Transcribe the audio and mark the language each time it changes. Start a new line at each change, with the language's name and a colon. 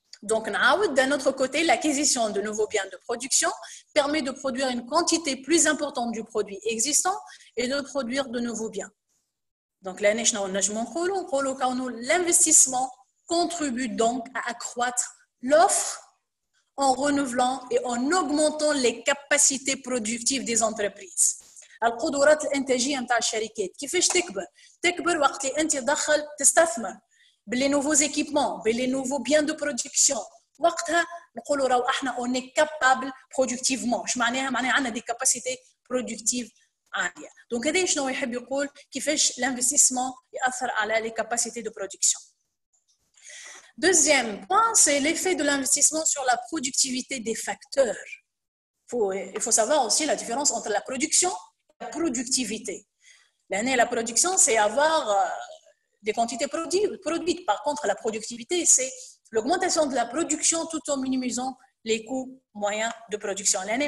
French: donc d'un autre côté l'acquisition de nouveaux biens de production permet de produire une quantité plus importante du produit existant et de produire de nouveaux biens donc l'année
Arabic: شنو نجمو نقولوا كونه
French: l'investissement contribue donc à accroître l'offre en renouvelant et en augmentant les capacités productives des entreprises.
Arabic: القدرات الإنتاجية نتاع الشركات كيفاش تكبر وقت اللي أنت تدخل تستثمر باللي
French: nouveaux équipements
Arabic: باللي
French: nouveaux biens de production
Arabic: وقتها نقولوا راهو احنا
French: on est capable productivement
Arabic: اش معناها عندنا
French: des capacités productives
Arabic: عالية donc هذا شنو يحب يقول كيفاش l'investissement يأثر على
French: les capacités de production. Deuxième point, c'est l'effet de l'investissement sur la productivité des facteurs. Il faut savoir aussi la différence entre la production et la productivité. La production, c'est avoir des quantités produites. Par contre, la productivité, c'est l'augmentation de la production tout en minimisant les coûts moyens de production.